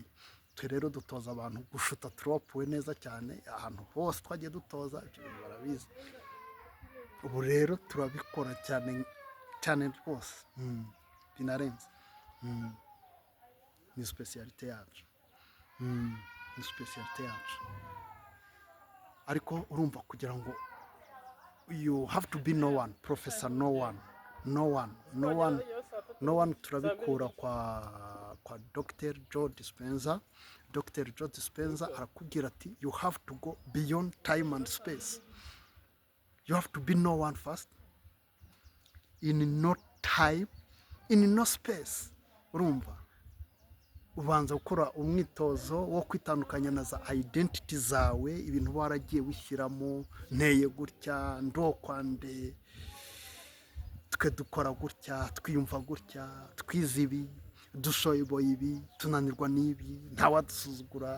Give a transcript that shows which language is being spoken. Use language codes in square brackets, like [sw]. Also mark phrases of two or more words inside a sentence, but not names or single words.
[rw] Twe rero dutoza abantu gushuta trope neza cyane, ahantu hose twagiye dutoza, ibyo barabizi. Ubu rero turabikora cyane rwose, binarenze. Ni specialite yacu, ariko urumva kugira ngo [en] you have to be no one, Professor no one [rw] turabikura kwa Dr. [en] Joe Dispenza. Dr. Joe Dispenza [rw] arakubwira ati [en] you have to go beyond time and space. You have to be no one first, in no time, in no space. [rw] Urumva, ubanza gukora umwitozo wo kwitandukanya na za identity zawe, ibintu waragiye wishyiramo, nteye gutya, ndokwande, twe dukora gutya, twiyumva gutya, twize ibi, dushoboye ibi, tunanirwa n'ibi, ntawadusuzugura.